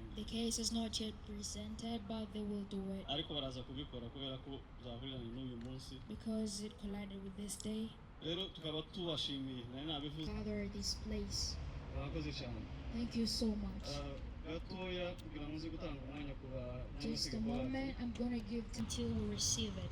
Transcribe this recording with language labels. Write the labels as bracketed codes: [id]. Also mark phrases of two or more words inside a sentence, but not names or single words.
[en] The case is not yet presented, but they will do it [rw] Ariko baraza kubikora kubera ko zahuriranye n'uyu munsi. [en] because it collided with this day. [rw] Rero tukaba tubashimiye nari nabivuze. [en] Father, this place. [rw] Murakoze cyane. [en] Thank you so much. [rw] Gatoya kugira ngo nze gutanga umwanya ku ba. [en] Just a moment, I'm going to give until we receive it.